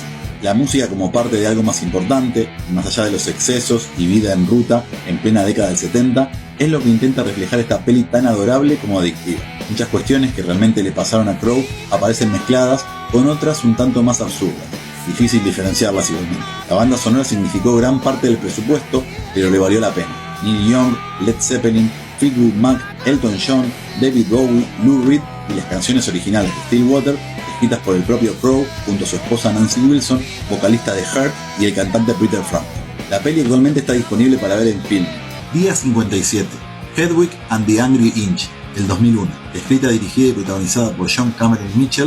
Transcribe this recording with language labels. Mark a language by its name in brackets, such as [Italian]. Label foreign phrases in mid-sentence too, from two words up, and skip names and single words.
[Spanish] La música como parte de algo más importante, más allá de los excesos y vida en ruta en plena década del 70, es lo que intenta reflejar esta peli tan adorable como adictiva. Muchas cuestiones que realmente le pasaron a Crowe aparecen mezcladas con otras un tanto más absurdas. Difícil diferenciarlas igualmente. La banda sonora significó gran parte del presupuesto, pero le valió la pena. Neil Young, Led Zeppelin, Fleetwood Mac, Elton John, David Bowie, Lou Reed y las canciones originales de Stillwater, escritas por el propio Crowe junto a su esposa Nancy Wilson, vocalista de Heart, y el cantante Peter Frampton. La peli actualmente está disponible para ver en film. Día 57, Hedwig and the Angry Inch, del 2001, escrita, dirigida y protagonizada por John Cameron Mitchell.